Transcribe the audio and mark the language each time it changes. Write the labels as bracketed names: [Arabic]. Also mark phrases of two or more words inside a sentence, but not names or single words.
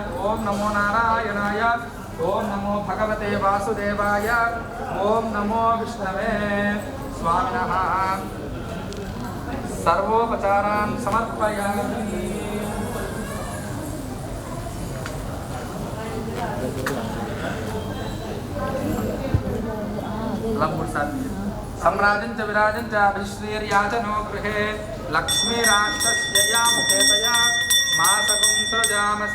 [Sanskrit] ఓం నమో నారాయణాయ, ఓం నమో భగవతే వాసుదేవాయ, ఓం నమో విష్ణవే. స్వామినః సర్వోపచారాన్ సమర్పయామి. सम्राजं च विराजं च अभिश्रीर्याचनो गृहे लक्ष्मीराष्ट्रस्यया मुखेतया मासकुं सृजामसि.